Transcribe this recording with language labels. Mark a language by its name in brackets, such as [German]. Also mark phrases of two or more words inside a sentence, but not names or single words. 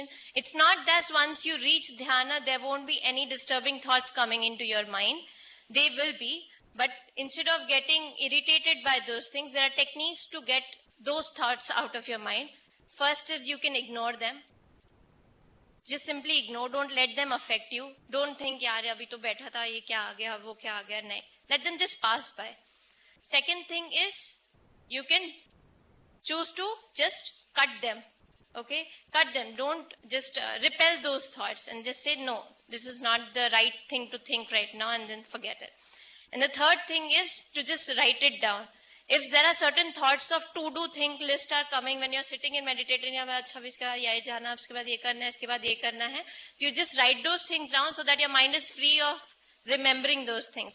[English] It's not that once you reach dhyana, there won't be any disturbing thoughts coming into your mind. They will be, but instead of getting irritated by those things, there are techniques to get those thoughts out of your mind. First is you can ignore them. Just simply ignore. Don't let them affect you. Don't think, [Hindi] यार, अभी तो बैठा था, ये क्या आ गया, वो क्या आ गया। नहीं. [English] Let them just pass by. Second thing is, you can choose to just cut them. Okay? Cut them. Don't just repel those thoughts and just say, no, this is not the right thing to think right now, and then forget it. And the third thing is to just write it down. If there are certain thoughts of to-do think list are coming when you're sitting and meditating, you just write those things down so that your mind is free of remembering those things.